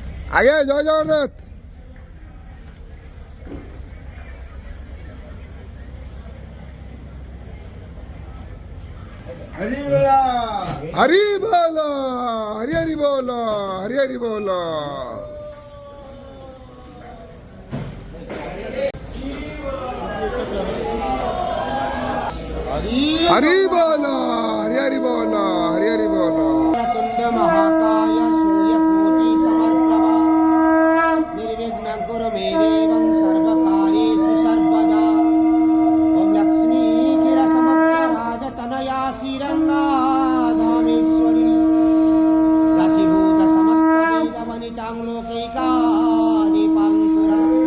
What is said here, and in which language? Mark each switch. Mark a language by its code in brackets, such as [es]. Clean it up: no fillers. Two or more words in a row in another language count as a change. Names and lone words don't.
[bn] আগে জয় জগন্নাথ। হরি বলো হরি হরি বলো হরি হরি বলো। [hi] हरि बोलो हरि हरि बोलो हरि हरि बोलो। [sa] तुंड महाकाय सूर्यकोटि समप्रभा निर्विघ्नं कुरु मे देवं सर्वकार्येषु सर्वदा। ओम लक्ष्मी चिरसमुद्रराजतनया श्रीरङ्गाधामेश्वरी दासीभूत समस्त वेदवनितां लोकैका दीपाङ्कुरा